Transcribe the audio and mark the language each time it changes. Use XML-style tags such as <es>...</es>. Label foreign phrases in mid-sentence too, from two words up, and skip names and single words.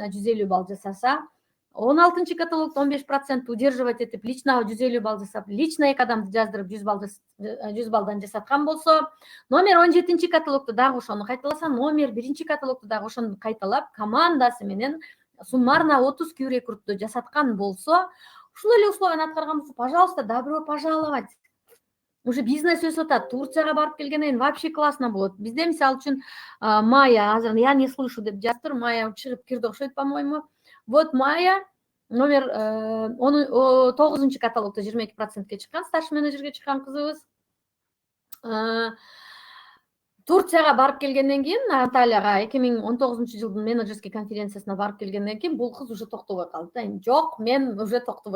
<ky>150 балл жасаса, 16 каталогдо 15% удерживать этип, лично 150 балл жасап, лично 2 адамды жаздырып 100 баллдан жасаткан болсо, номер 17 каталогдо дагы ошону кайталаса, номер 1 каталогдо дагы ошону кайталап, командасы менен суммарно 30 Q рекордту жасаткан болсо, ушул эле условияны аткарган болсо,</ky> <ru>пожалуйста, добро пожаловать.</ru> <ky>Уже бизнес өсүп атат. Турцияга барып келгенден кийин</ky> <ru>вообще классно</ru> <ky>болот. Бизде мисалы үчүн Майя, азыр</ky> <ru>я не слышу</ru> <ky>деп жазыптыр. Майя чыгып кирди окшойт,</ky> <ru>по-моему. Вот</ru> <ky>Майя номер 9 каталогдо 22%ке чыккан, старший менеджерге чыккан кызыбыз. Турцияга барып келгенден кийин, Анталияга 2019-жылдын менеджерский конференциясына барып келгенден кийин бул кыз уже токтобой калды. Жок, мен уже токтобойм.</ky>